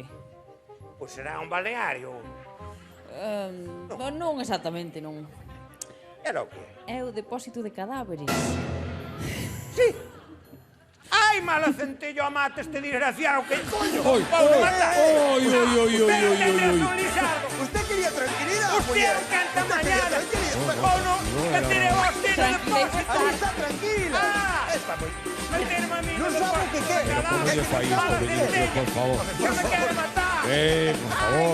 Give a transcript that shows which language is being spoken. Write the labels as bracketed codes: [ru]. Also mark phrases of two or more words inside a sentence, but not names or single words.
[gl] Pois será un balneario. Non exactamente, non. Era o que? É o depósito de cadáveres. [es] Sí. [gl] Ai, mala centello, amate este desgraciado, que coño. Oi, Vou matar. oi. [es] Pero que te Lisardo. Usted quería tranquilidad, Usted [gl] muller. [es] canta Usted quería mañana. tranquilidad. O no, que tiene vos, tiene Tranquilízate. Ahí depósito. está, tranquila. Ah. Está muy... Meterme a mí No en el sabe depósito qué de quiere. cadáveres. ¿Cómo le falla Mala esto, Benito? [gl] centello. [es] Por favor. Que me quiere matar.